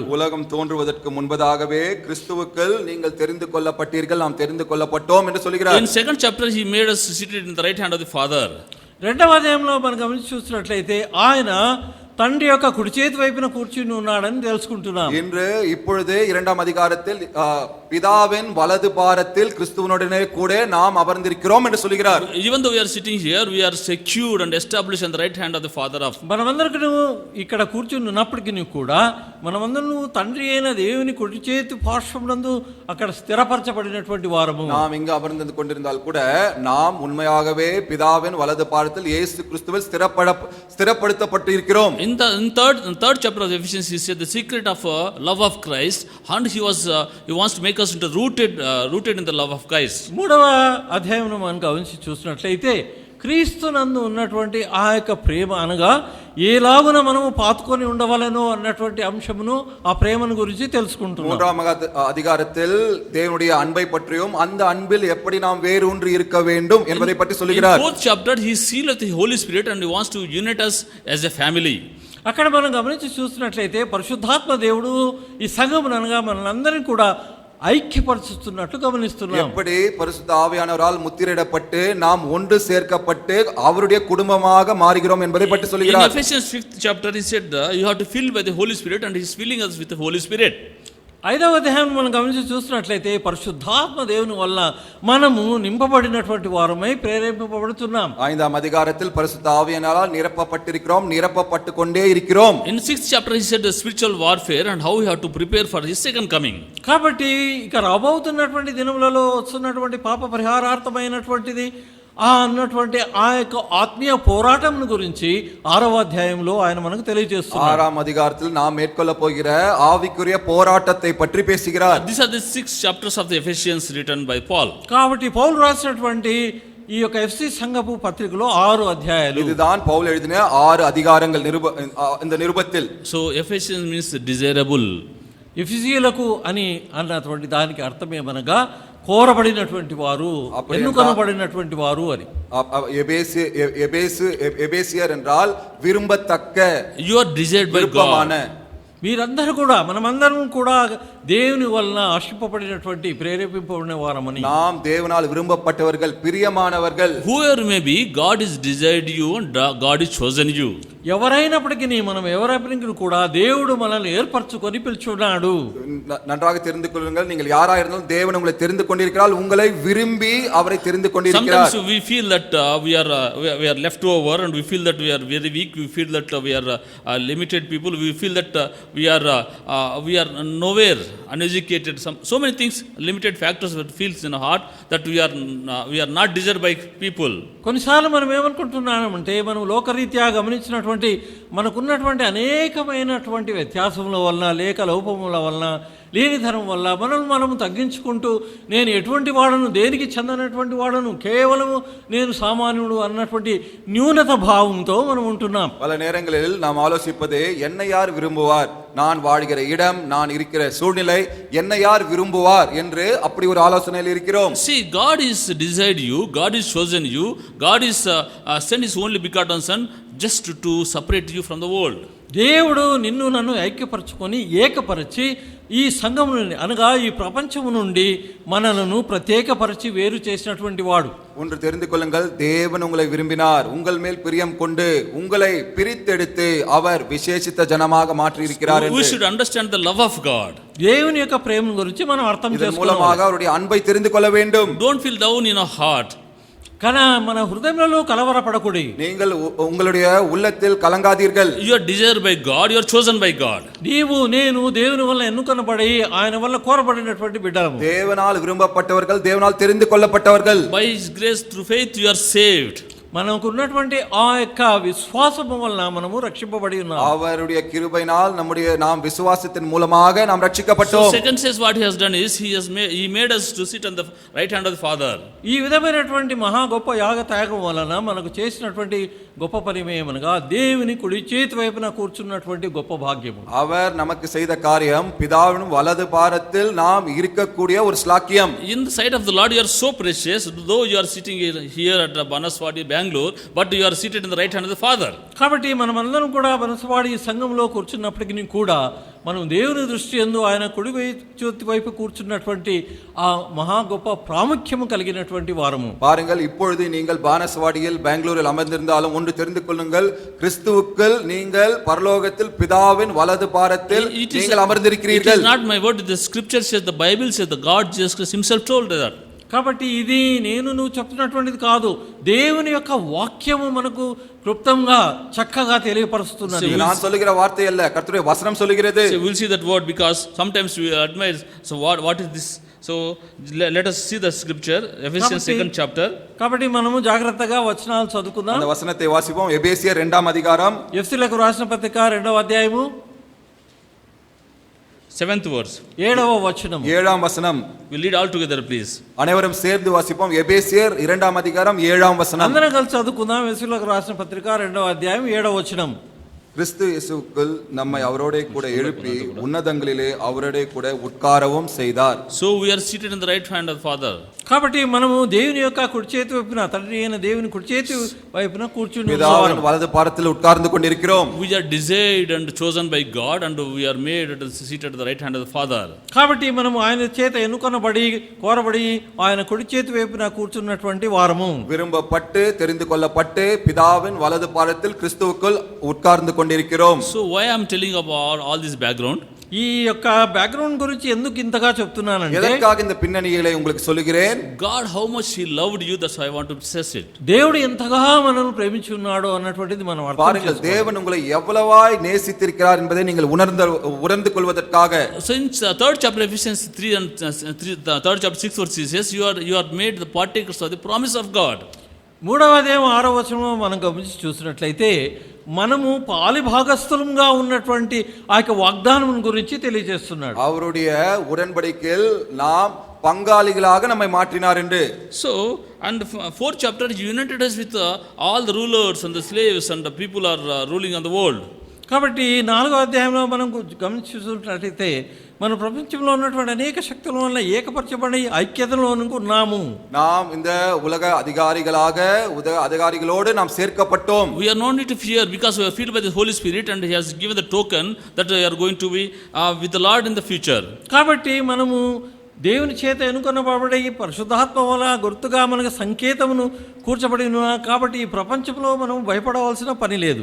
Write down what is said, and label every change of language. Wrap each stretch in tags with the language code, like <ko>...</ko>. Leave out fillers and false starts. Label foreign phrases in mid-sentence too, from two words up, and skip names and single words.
<ta>உலகம் தோன்றுவதற்கு முன்பதாகவே கிறிஸ்துவுக்குள் நீங்கள் தெரிந்து கொள்ளப்பட்டீர்கள், நாம் தெரிந்து கொள்ளப்பட்டோம் என்று சொல்கிறார்.</ta> <en>In second chapter he made us seated in the right hand of the Father.</en> <te>రెండవ అధ్యాయంలో మనం గమనించి చూసినట్లయితే ఆయన తండ్రి యొక్క కుడి చేతి వైపున కూర్చుని ఉన్నాడని తెలుసుకుంటున్నాం.</te> <ta>இன்று இப்பொழுது 2ஆம் அதிகாரத்தில் பிதாவின் வலது பாரத்தில் கிறிஸ்துவனுடனே கூட நாம் அமர்ந்திருக்கிறோம் என்று சொல்கிறார்.</ta> <en>Even though we are sitting here, we are secured and established on the right hand of the Father of.</en> <te>మనమందరికీ ఇక్కడ కూర్చుని ఉన్నప్పటికీ కూడా మనమందరం తండ్రి అయిన దేవుని కుడి చేతి పార్శ్వమునందు అక్కడ స్థిరపరచబడినటువంటి వారము.</te> <ta>நாம் இங்கு அமர்ந்து கொண்டிருந்தால் கூட நாம் உண்மையாகவே பிதாவின் வலது பாரத்தில் இயேசு கிறிஸ்துவில் ஸ்திரப்படுத்தப்பட்டு இருக்கிறோம்.</ta> <en>In third chapter of Ephesians, he said the secret of love of Christ, and he wants to make us into rooted in the love of Christ.</en> <te>మూడవ అధ్యాయంలో మనం గమనించి చూసినట్లయితే క్రీస్తునందు ఉన్నటువంటి ఆ యొక్క ప్రేమ అనగా ఏలాగున మనము పాతుకొని ఉండవలెనో అన్నటువంటి అంశమును ఆ ప్రేమను గురించి తెలుసుకుంటున్నాం.</te> <ta>3ஆம் அதிகாரத்தில் தேவனுடைய அன்பை பற்றியும் அந்த அன்பில் எப்படி நாம் வேரூன்றி இருக்க வேண்டும் என்பதை பற்றி சொல்கிறார்.</ta> <en>In fourth chapter he sealed with the Holy Spirit and he wants to unite us as a family.</en> <te>అక్కడ మనం గమనించి చూసినట్లయితే పరిశుద్ధాత్మ దేవుడు ఈ సంఘమును అనగా మనందరినీ కూడా ఐక్యపరుస్తున్నట్లు గమనిస్తున్నాం.</te> <ta>எப்படி பரிசுத்த ஆவியானவரால் முத்திரையிடப்பட்டு நாம் ஒன்று சேர்க்கப்பட்டு அவருடைய குடும்பமாக மாறுகிறோம் என்பதை பற்றி சொல்கிறார்.</ta> <en>In Ephesians 5th chapter he said you have to fill by the Holy Spirit and he is filling us with the Holy Spirit.</en> <te>5వ అధ్యాయం మనం గమనించి చూసినట్లయితే పరిశుద్ధాత్మ దేవుని వల్ల మనము నింపబడినటువంటి వారమై ప్రేరేపింపబడుతున్నాం.</te> <ta>5ஆம் அதிகாரத்தில் பரிசுத்த ஆவியானவரால் நிரப்பப்பட்டிருக்கிறோம், நிரப்பப்பட்டு கொண்டே இருக்கிறோம்.</ta> <en>In 6th chapter he said the spiritual warfare and how we have to prepare for his second coming.</en> <te>కాబట్టి ఇక రాబోతున్నటువంటి దినములలో వస్తున్నటువంటి పాప పరిహారార్థమైనటువంటిది అన్నటువంటి ఆ యొక్క ఆత్మీయ పోరాటం గురించి 6వ అధ్యాయంలో ఆయన మనకు తెలియజేస్తున్నారు.</te> <ta>6ஆம் அதிகாரத்தில் நாம் மேற்கொள்ள போகிற ஆவிக்குரிய போராட்டத்தை பற்றி பேசுகிறார்.</ta> <en>These are the 6 chapters of the Ephesians written by Paul.</en> <te>కాబట్టి పౌలు రాసినటువంటి ఈ యొక్క ఎఫ్సి సంఘపు పత్రికలో 6 అధ్యాయాలు.</te> <ta>இதுதான் பவுல் எழுதின 6 அதிகாரங்கள் இந்த நிருபத்தில்.</ta> <en>So Ephesians means desirable.</en> <te>ఎఫెసీయులకు అని అన్నటువంటి దానికి అర్థమేమనగా కోరబడినటువంటి వారు, ఎన్నుకొనబడినటువంటి వారు అని.</te> <ta>எபேசியர் என்றால் விரும்பத்தக்க,</ta> <en>you are desired by God.</en> <te>మీరందరూ కూడా మనమందరం కూడా దేవుని వలన ఆశింపబడినటువంటి ప్రేరేపింపబడిన వారమని</te> <ta>நாம் தேவனால் விரும்பப்பட்டவர்கள் பிரியமானவர்கள்.</ta> <en>Whoever may be, God is desired you and God is chosen you.</en> <te>ఎవరైనప్పటికీ మనం ఎవరైనప్పటికీ కూడా దేవుడు మనల్ని ఏర్పరచుకొని పిలుచున్నాడు.</te> <ta>நன்றாக தெரிந்து கொள்ளுங்கள், நீங்கள் யாரா இருந்தாலும் தேவன் உங்களை தெரிந்து கொண்டிருக்கிறார், உங்களை விரும்பி அவரை தெரிந்து கொண்டிருக்கிறார்.</ta> <en>Sometimes we feel that we are left over and we feel that we are very weak, we feel that we are limited people, we feel that we are nowhere, uneducated, so many things, limited factors that feels in our heart that we are not desired by people.</en> <te>కొన్నిసార్లు మనం ఏమనుకుంటున్నామంటే మనం లోకరీత్యా గమనించినటువంటి మనకున్నటువంటి అనేకమైనటువంటి వ్యత్యాసముల వలన లేక లోపముల వలన లేనిధనం వల్ల మనము తగ్గించుకుంటూ నేను ఎటువంటి వాడను, దేనికి చెందనటువంటి వాడను, కేవలము నేను సామాన్యుడు అన్నటువంటి న్యూనత భావంతో మనం ఉంటున్నాం.</te> <ta>பல நேரங்களில் நாம் ஆலோசிப்பது என்னை யார் விரும்புவார், நான் வாழ்கிற இடம், நான் இருக்கிற சூழ்நிலை, என்னை யார் விரும்புவார் என்று அப்படி ஒரு ஆலோசனையில் இருக்கிறோம்.</ta> <en>See, God is desired you, God is chosen you, God is sent his only begotten son just to separate you from the world.</en> <te>దేవుడు నిన్ను నన్ను ఐక్యపరచుకొని ఏకపరిచి ఈ సంఘము నుండి అనగా ఈ ప్రపంచము నుండి మనలను ప్రత్యేకపరిచి వేరు చేసినటువంటి వాడు.</te> <ta>ஒன்று தெரிந்து கொள்ளுங்கள், தேவன் உங்களை விரும்பினார், உங்கள் மேல் பிரியம் கொண்டு உங்களை பிரித்தெடுத்து அவர் விசேஷித்த ஜனமாக மாற்றி இருக்கிறார்.</ta> <en>We should understand the love of God.</en> <te>దేవుని యొక్క ప్రేమ గురించి మనం అర్థం</te> <ta>இதன் மூலமாக அவருடைய அன்பை தெரிந்து கொள்ள வேண்டும்.</ta> <en>Don't feel down in your heart.</en> <te>కానీ మన హృదయంలో కలవరపడకూడి.</te> <ta>நீங்கள் உங்களுடைய உள்ளத்தில் கலங்காதீர்கள்.</ta> <en>You are desired by God, you are chosen by God.</en> <te>నీవు నేను దేవుని వల్ల ఎన్నుకొనబడి ఆయన వల్ల కోరబడినటువంటి బిడ్డలము.</te> <ta>தேவனால் விரும்பப்பட்டவர்கள், தேவனால் தெரிந்து கொள்ளப்பட்டவர்கள்.</ta> <en>By his grace through faith you are saved.</en> <te>మనకు ఉన్నటువంటి ఆ యొక్క విశ్వాసము వలన మనము రక్షింపబడి ఉన్నాము.</te> <ta>அவருடைய கிருபையினால் நாம் விசுவாசத்தின் மூலமாக நாம் ரட்சிக்கப்பட்டோம்.</ta> <en>So second says what he has done is he made us to sit on the right hand of the Father.</en> <te>ఈ విధమైనటువంటి మహా గొప్ప యాగ త్యాగం వలన మనకు చేసినటువంటి గొప్ప పని ఏమనగా దేవుని కుడి చేతి వైపున కూర్చున్నటువంటి గొప్ప భాగ్యము.</te> <ta>அவர் நமக்கு செய்த காரியம் பிதாவின் வலது பாரத்தில் நாம் இருக்கக்கூடிய ஒரு ஸ்லாக்கியம்.</ta> <en>In the sight of the Lord you are so precious, though you are sitting here at Banaswadi Bangalore, but you are seated in the right hand of the Father.</en> <te>కాబట్టి మనమందరం కూడా బనసవాడి సంఘంలో కూర్చున్నప్పటికీ కూడా మనం దేవుని దృష్టి యందు ఆయన కుడి చేతి వైపు కూర్చున్నటువంటి ఆ మహా గొప్ప ప్రాముఖ్యము కలిగినటువంటి వారము.</te> <ta>பாருங்கள், இப்பொழுது நீங்கள் பானசவாடியில் பெங்களூரில் அமர்ந்திருந்தாலும் ஒன்று தெரிந்து கொள்ளுங்கள், கிறிஸ்துவுக்குள் நீங்கள் பரலோகத்தில் பிதாவின் வலது பாரத்தில் நீங்கள் அமர்ந்திருக்கிறீர்கள்.</ta> <en>It is not my word, the scripture says, the Bible says, the God Jesus Christ himself told that.</en> <te>కాబట్టి ఇది నువ్వు చెప్తున్నటువంటిది కాదు, దేవుని యొక్క వాక్యము మనకు క్లుప్తంగా చక్కగా తెలియపరుస్తున్నది.</te> <ta>நான் சொல்லுகிற வார்த்தை அல்ல, கர்த்தருடைய வசனம் சொல்லுகிறது.</ta> <en>So we'll see that word because sometimes we admire, so what is this? So let us see the scripture, Ephesians 2nd chapter.</en> <te>కాబట్టి మనము జాగ్రత్తగా వచనాలు చదువుకుందాం.</te> <ta>அந்த వచనத்தை வாசிப்போம். எபேசியர் 2వ அதிகாரம்,</ta> <te>ఎఫెసీయులకు రాసిన పత్రిక 2వ అధ్యాయము</te> <en>7th verse.</en> <te>7వ వచనం. 7వ వచనం.</te> <en>We'll read all together please.</en> <ta>அனைவரும் சேர்ந்து வாசிப்போம். எபேசியர் 2వ அதிகாரம் 7వ வசனம்.</ta> <te>అందరం కలిసి చదువుకుందాం. ఎఫెసీయులకు రాసిన పత్రిక 2వ అధ్యాయం 7వ వచనం.</te> <ta>கிறிஸ்து இயேசுவுக்குள் நம்மை அவரோட கூட எழுப்பி உன்னதங்களிலே அவரோட கூட உட்காரவும் செய்தார்.</ta> <en>So we are seated in the right hand of the Father.</en> <te>కాబట్టి మనము దేవుని యొక్క కుడి చేతి వైపున, తండ్రి అయిన దేవుని కుడి చేతి వైపున కూర్చుని</te> <ta>பிதாவின் வலது பாரத்தில் உட்கார்ந்து கொண்டிருக்கிறோம்.</ta> <en>We are desired and chosen by God and we are made seated at the right hand of the Father.</en> <te>కాబట్టి మనము ఆయన చేత ఎన్నుకొనబడి కోరబడి ఆయన కుడి చేతి వైపున కూర్చున్నటువంటి వారము.</te> <ta>விரும்பப்பட்டு தெரிந்து கொள்ளப்பட்டு பிதாவின் வலது பாரத்தில் கிறிஸ்துவுக்குள் உட்கார்ந்து கொண்டிருக்கிறோம்.</ta> <en>So why I am telling about all this background?</en> <te>ఈ యొక్క బ్యాక్గ్రౌండ్ గురించి ఎందుకు ఇంతగా చెప్తున్నానంటే,</te> <ta>ఎదక్కాக இந்த பின்னணிகளை உங்களுக்கு சொல்கிறேன்.</ta> <en>God how much he loved you, that's why I want to stress it.</en> <te>దేవుడు ఎంతగా మనల్ని ప్రేమించి ఉన్నాడో అన్నటువంటిది మనం అర్థం</te> <ta>பாருங்கள்,</ta> <te>చేసుకోవాలి.</te> <ta>தேவன் உங்களை எவ்வளவாய் நேசித்திருக்கிறார் என்பதை நீங்கள் உணர்ந்து கொள்வதற்காக.</ta> <en>Since third chapter Ephesians 3 and the third chapter 6 verse says you are made the partakers of the promise of God.</en> <te>3వ అధ్యాయం 6వ వచనం మనం గమనించి చూసినట్లయితే మనము పాలిభాగస్థులంగా ఉన్నటువంటి ఆ యొక్క వాగ్దానం గురించి తెలియజేస్తున్నాడు.</te> <ta>அவருடைய உடன்படிக்கையில் நாம் பங்காளிகளாக நம்மை மாற்றினார் என்று.</ta> <en>So and fourth chapter united us with all the rulers and the slaves and the people are ruling on the world.</en> <te>కాబట్టి 4వ అధ్యాయంలో మనం గమనించి చూసినట్లయితే మన ప్రపంచంలో ఉన్నటువంటి అనేక శక్తుల వల్ల ఏకపరచబడి ఐక్యతలో ఉన్నాము.</te> <ta>நாம் இந்த உலக அதிகாரிகளோடு நாம் சேர்க்கப்பட்டோம்.</ta> <en>We are no need to fear because we are filled by the Holy Spirit and He has given the token that we are going to be with the Lord in the future.</en> <te>కాబట్టి మనము దేవుని చేత ఎన్నుకొనబడి పరిశుద్ధాత్మ వల్ల గుర్తుగా మనకు సంకేతమును కూర్చబడి ఉన్నాం. కాబట్టి ఈ ప్రపంచంలో మనం భయపడవలసిన పని లేదు.</te>